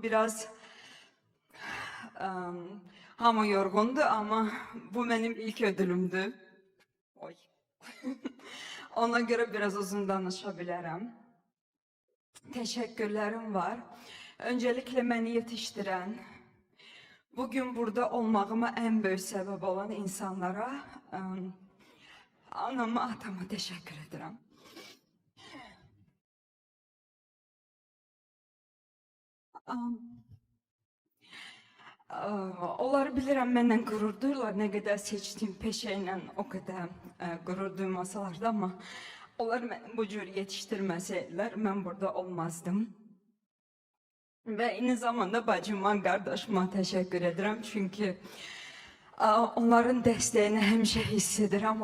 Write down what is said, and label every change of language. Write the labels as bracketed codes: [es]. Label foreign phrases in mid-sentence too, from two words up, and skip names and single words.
[az] Biraz hamı yorğundur, amma bu mənim ilk ödülümdür. Oy. Ona görə biraz uzun danışa bilərəm. Təşəkkürlərim var. [tr] Öncəliklə məni yetişdirən, bugün burada olmağıma en büyük sebep olan insanlara, anama, atama teşekkür ederim. [az] Onları bilirəm, məndən qürur duyurlar, nə qədər seçdiyim peşəylə o qədər qürur duymasalar da, amma onlar bu cür yetişdirməsəydilər, mən burada olmazdım. ve eyni zamanda bacıma, qardaşıma [tr] teşekkür ederim. [az] Çünkü onların dəstəyini həmişə hiss edirəm.